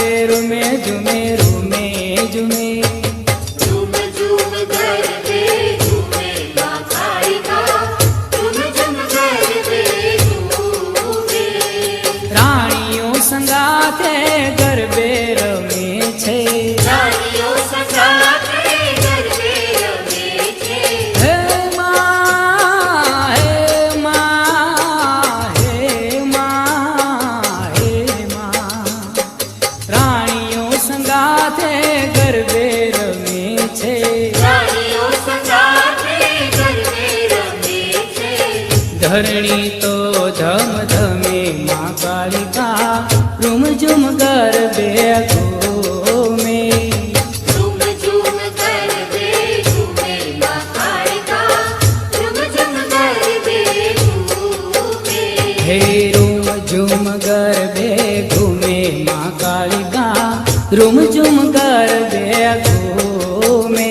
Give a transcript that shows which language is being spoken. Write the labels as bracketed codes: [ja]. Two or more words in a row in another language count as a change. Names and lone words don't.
[gu] રૂમે ઝૂમે રૂમે ઝૂમે [hi] झूम झूम गरबे झूमे मां कालिका झूम झूम गरबे झूमे [gu] રાણીઓ સંગાથે ગરબે રમે છે રાણીઓ સંગાથે ગરબે રમે છે હે માં હે માં હે માં હે માં રાણીઓ સંગાથે ગરબે રમે છે રાણીઓ સંગાથે ગરબે રમે છે ધરણી તો ધમ ધમે માં કાલિકા રૂમ ઝુમ ગરબે ઘૂમે [hi] झूम झूम गरबे झूमे मां कालिका झूम झूम गरबे झूमे [gu] હે રૂમ ઝુમ ગરબે ઘૂમે માં કાલિકા રૂમ ઝુમ ગરબે ઘૂમે